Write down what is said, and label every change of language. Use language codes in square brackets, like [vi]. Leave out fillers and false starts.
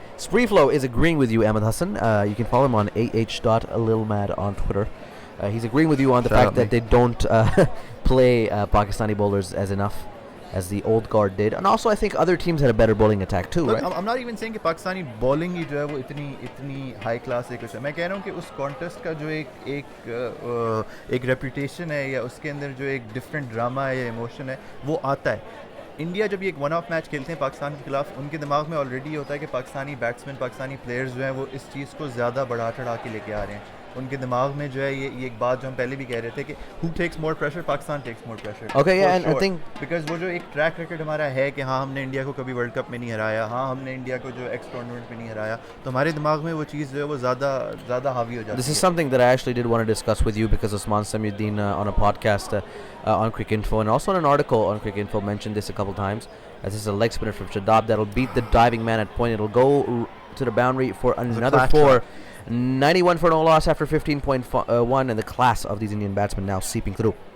[en] Spreeflow is agreeing with you, Ahmed Hassan. You can follow him on ah.lilmad on Twitter. He's agreeing with you on the Shout fact out that me. they don't play Pakistani bowlers as enough as the old guard did, and also I think other teams had a better bowling attack too, Look, right? I'm not even saying [hi] कि Pakistani bowling ही जो है वो इतनी high class है कुछ है. मैं कह रहा हूँ कि उस contest का जो एक reputation है या उसके अंदर जो एक different drama है या emotion है वो आता है. इंडिया जब ये एक वन ऑफ मैच खेलते हैं पाकिस्तान के खिलाफ, उनके दिमाग में ऑलरेडी होता है कि पाकिस्तानी बैट्समैन, पाकिस्तानी प्लेयर्स जो हैं वो इस चीज़ को ज़्यादा बढ़ा चढ़ा के लेके आ रहे हैं. उनके दिमाग में जो है ये एक बात जो हम पहले भी कह रहे थे कि [en] who takes more pressure, [hi] Pakistan [en] takes more pressure. Okay, yeah, For and I sure. think- [hi] because वो जो एक ट्रैक रिकॉर्ड हमारा है कि हाँ हमने इंडिया को कभी वर्ल्ड कप में नहीं हराया, हाँ हमने इंडिया को जो एक्स टूर्नामेंट में नहीं हराया, तो हमारे दिमाग में वो चीज़ जो है वो ज़्यादा हावी हो जाती है. [en] This is something that I actually did want to discuss with you because Osman Samiuddin on a podcast on Cricinfo and also in an article on Cricinfo mentioned this a couple times. This is a leg spinner from Shadab that'll beat the diving man at point. It'll go to the boundary for another class 4. shot. 91 for no loss after 15.1, and the class of these Indian batsmen now seeping through.